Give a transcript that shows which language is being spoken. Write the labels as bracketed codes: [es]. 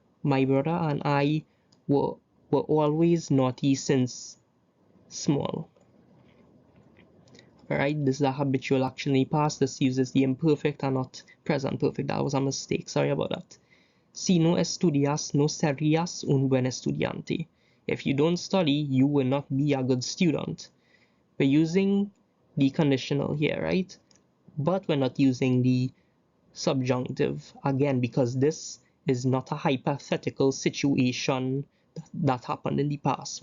[en] My brother and I were always naughty since small. Alright, this is a habitual action in the past. This uses the imperfect and not present perfect. That was a mistake. Sorry about that. [es] Si no estudias, no serías un buen estudiante. [en] If you don't study, you will not be a good student. We're using the conditional here, right? But we're not using the subjunctive again because this is not a hypothetical situation that happened in the past.